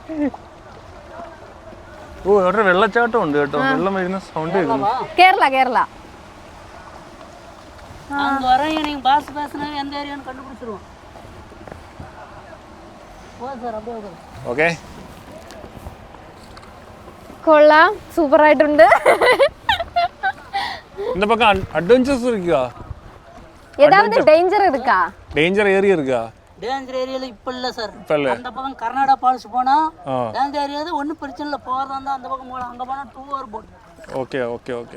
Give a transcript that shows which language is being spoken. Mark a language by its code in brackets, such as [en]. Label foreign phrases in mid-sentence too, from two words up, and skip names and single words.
[ml] വെള്ളച്ചാട്ടം ഉണ്ട് കേട്ടോ, വെള്ളം വരുന്ന സൗണ്ട് കേരള കേരള. കൊള്ളാം, സൂപ്പർ ആയിട്ടുണ്ട്. [ta] இந்த பக்கம் அட்வென்ச்சர்ஸ் இருக்கா? ஏதாவது டேஞ்சர் இருக்கா? [en] danger area [ta] இருக்கா? [en] danger area [ta] இப்ப இல்ல சார். அந்த பக்கம் கர்நாடகா ஃபால்ஸ் போனா [en] danger area [ta] ஒண்ணும் பிரச்சனை இல்ல. போறதா இருந்தா அந்த பக்கம் போலாம். அங்க போனா 2 hour போட். [en] okay okay okay.